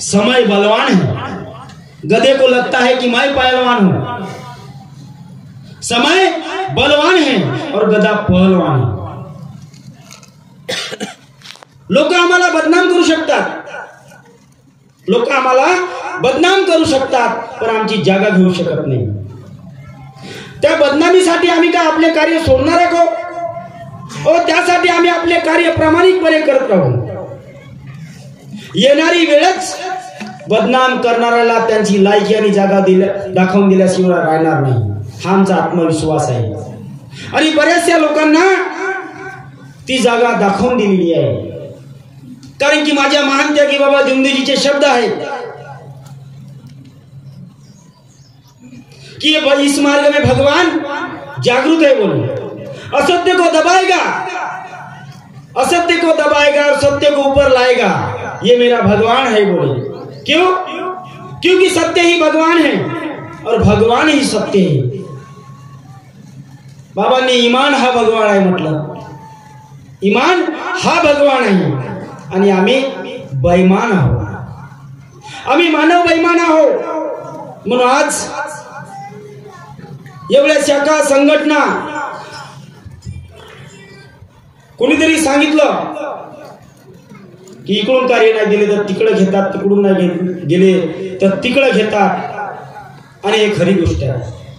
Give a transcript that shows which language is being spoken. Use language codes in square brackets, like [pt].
[hi] समय बलवान है, गधे को लगता है कि मैं पहलवान हूं. समय बलवान है और गधा पहलवान है. [mr] लोक आम्हाला बदनाम करू शकतात, लोक आम्हाला बदनाम करू शकतात, पण आमची जागा घेऊ शकत नाही. त्या बदनामीसाठी आम्ही का आपले कार्य सोडणार आहे का? त्यासाठी आम्ही आपले कार्य प्रामाणिकपणे करत राहू. येणारी वेळच बदनाम करणाऱ्याला त्यांची लायकी आणि जागा दाखवून दिल्याशिवाय राहणार नाही, हा आमचा आत्मविश्वास आहे. आणि बऱ्याचशा लोकांना ती जागा दाखवून दिलेली आहे. कारण की माझ्या महान त्यागी बाबा जुमदेजीचे शब्द आहेत कि [hi] इस मार्ग में भगवान जागृत है. बोलो, असत्य को दबाएगा, असत्य को दबाएगा और सत्य को ऊपर लाएगा, ये मेरा भगवान है. बोले क्यों? क्योंकि सत्य ही भगवान है और भगवान ही सत्य है. [mr] बाबांनी ईमान हा भगवान आहे म्हटलं. ईमान हा भगवान आहे आणि आम्ही बेईमान आहोत. आम्ही मानव बेईमान आहोत. म्हणून आज एवढ्या शाखा संघटना, कोणीतरी सांगितलं की इकडून कार्य नाही दिले तर तिकडे घेतात, तिकडून नाही गेले तर तिकडे घेतात, आणि हे खरी गोष्ट आहे.